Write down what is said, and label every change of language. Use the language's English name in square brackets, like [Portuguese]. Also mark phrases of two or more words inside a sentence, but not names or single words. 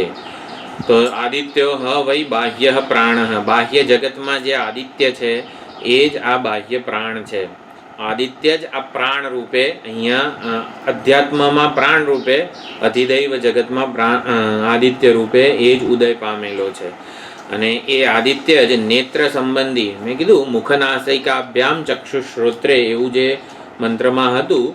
[Sanskrit] तो आदित्यो ह वै बाह्य प्राण. [Gujarati] બાહ્ય જગતમાં જે આદિત્ય છે એ જ આ બાહ્ય પ્રાણ છે. આદિત્ય જ આ પ્રાણ રૂપે અહીંયા અધ્યાત્મમાં પ્રાણ રૂપે, અધિદૈવ જગતમાં આદિત્ય રૂપે એ જ ઉદય પામેલો છે. અને એ આદિત્ય જ નેત્ર સંબંધી, મેં કીધું [Sanskrit] मुखनासिकाभ्याम चक्षुश्रोत्रे [Gujarati] એવું જે મંત્રમાં હતું.